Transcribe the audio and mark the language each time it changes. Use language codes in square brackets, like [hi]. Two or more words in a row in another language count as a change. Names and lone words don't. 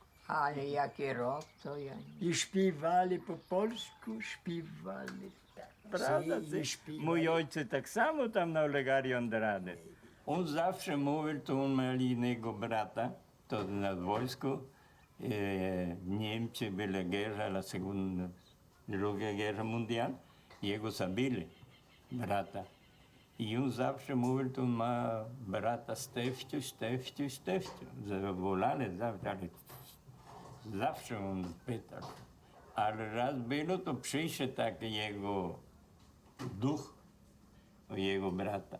[pl] Ale jaki rok to ja nie... I śpiewali po polsku, śpiewali tak. Prawda? Mój ojciec tak samo tam na Olegarii Andrade. On zawsze mówił, to on miał innego brata, to na wojsku. Niemcy była [es] guerra, la segunda, druga guerra mundial. [pl] Jego zabili, brata. I on zawsze mówił, to on ma brata Stefciu. Zawołali zawsze, ale zawsze on pytał. Ale raz było, to przyszedł taki jego duch, jego brata.